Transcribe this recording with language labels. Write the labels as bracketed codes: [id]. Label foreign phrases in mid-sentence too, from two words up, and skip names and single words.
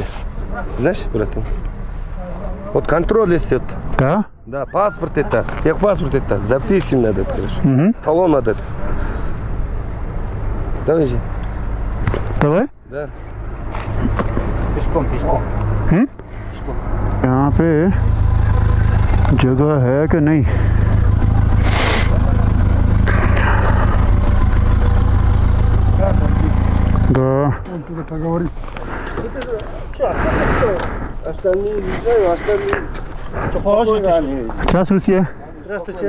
[ru] Знаешь, братан? Вот контроль есть. Вот. Да? Да, паспорт это. Техпаспорт это. Записывать надо, короче. Угу. Талон надо. Давай же. Давай. Да. Пешком. [hi] यहाँ पे जगह है कि नहीं? [ru] Да. Остальные не знаю, остальные. Здравствуйте. Здравствуйте.